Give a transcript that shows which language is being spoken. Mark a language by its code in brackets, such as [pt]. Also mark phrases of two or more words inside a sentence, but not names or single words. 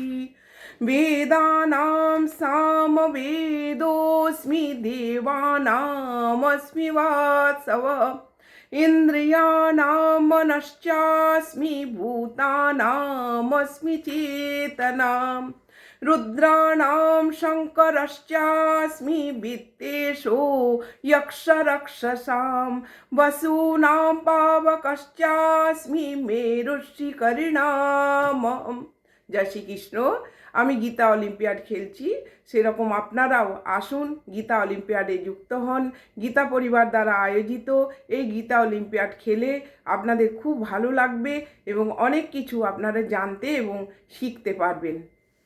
[sa] वेदानां सामवेदोऽस्मि देवानामस्मि वासवः इन्द्रियाणां मनश्चास्मि भूतानामस्मि चेतनाम् रुद्राणां शङ्करश्चास्मि वित्तेषो यक्षरक्षसां वसूनां पावकश्चास्मि मेरुशिखरिणामहम्। [bn] জয় শ্রীকৃষ্ণ। আমি গীতা অলিম্পিয়াড খেলছি, সেরকম আপনারাও আসুন, গীতা অলিম্পিয়াডে যুক্ত হন। গীতা পরিবার দ্বারা আয়োজিত এই গীতা অলিম্পিয়াড খেলে আপনাদের খুব ভালো লাগবে এবং অনেক কিছু আপনারা জানতে এবং শিখতে পারবেন।